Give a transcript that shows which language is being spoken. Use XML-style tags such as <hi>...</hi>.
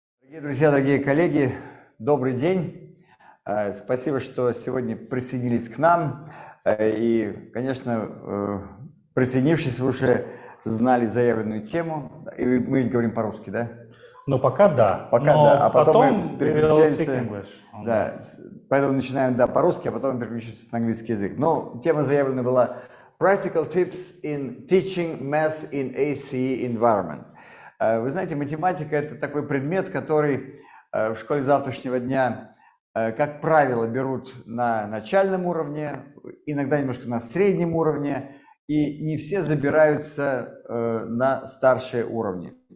<ru>Дорогие друзья, дорогие коллеги, добрый день. Спасибо, что сегодня присоединились к нам. И, конечно, присоединившись, вы уже знали заявленную тему. И мы ведь говорим по-русски, да? Ну, пока да. Пока но да, а потом мы</ru> <en>we will speak</en> <ru>переключаемся.</ru> <en>English on</en> <ru>Да, поэтому начинаем по-русски, а потом переключимся на английский язык. Но тема заявлена была</ru> <en>Practical Tips in Teaching Math in A.C.E. Environment.</en> <ru>Вы знаете, математика – это такой предмет, который в школе завтрашнего дня, как правило, берут на начальном уровне, иногда немножко на среднем уровне, и не все забираются на старшие уровни.</ru>